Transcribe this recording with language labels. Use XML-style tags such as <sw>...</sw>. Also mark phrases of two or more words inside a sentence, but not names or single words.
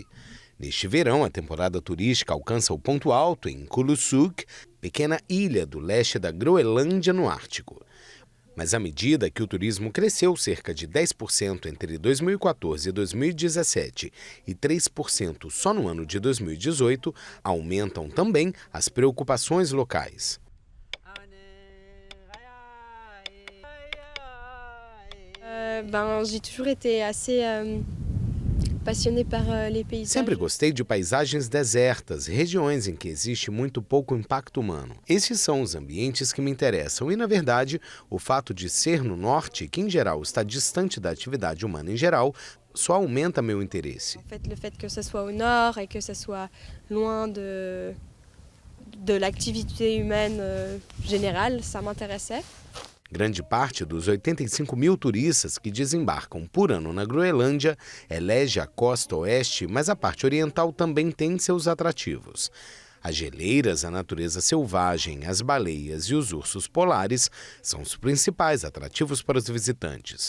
<pt>Neste verão, a temporada turística alcança o ponto alto em Kulusuk, pequena ilha do leste da Groenlândia, no Ártico. Mas à medida que o turismo cresceu cerca de 10% entre 2014 e 2017 e 3% só no ano de 2018, aumentam também as preocupações locais.</pt> <fr>J'ai toujours été assez passionnée par les paysages.</fr> <pt>Sempre gostei de paisagens desertas, regiões em que existe muito pouco impacto humano. Esses são os ambientes que me interessam e, na verdade, o fato de ser no norte, que em geral está distante da atividade humana em geral, só aumenta meu interesse.</pt> <fr>Le fait que ce soit au nord et que ce soit loin de l'activité humaine générale, ça m'intéressait.</fr> <pt>Grande parte dos 85 mil turistas que desembarcam por ano na Groenlândia elege a costa oeste, mas a parte oriental também tem seus atrativos. As geleiras, a natureza selvagem, as baleias e os ursos polares são os principais atrativos para os visitantes.</pt>